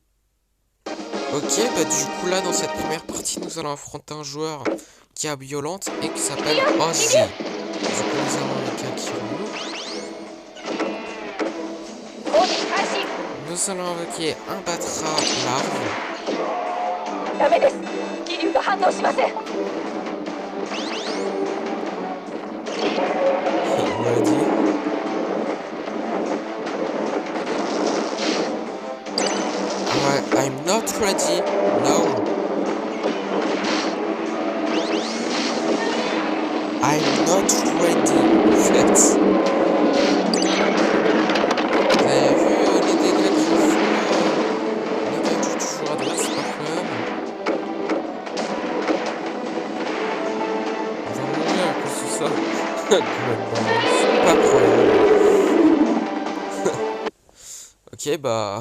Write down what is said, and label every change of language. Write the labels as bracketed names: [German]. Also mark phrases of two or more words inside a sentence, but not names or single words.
[French] Ok, bah du coup, là, dans cette première partie, nous allons affronter un joueur qui est violente et qui s'appelle Ozzy. Du coup, nous allons avec un Kiro. Nous allons invoquer un Batra larve. [Japanese] ダメです。気流が反応しません。 [English] Ready? I'm not ready. No. I'm not ready. [French] En fait. Vous avez vu les dégâts qu'ils font les gars du joueur adverse, c'est incroyable. On va mourir à cause de ça. C'est pas incroyable. Ok, bah.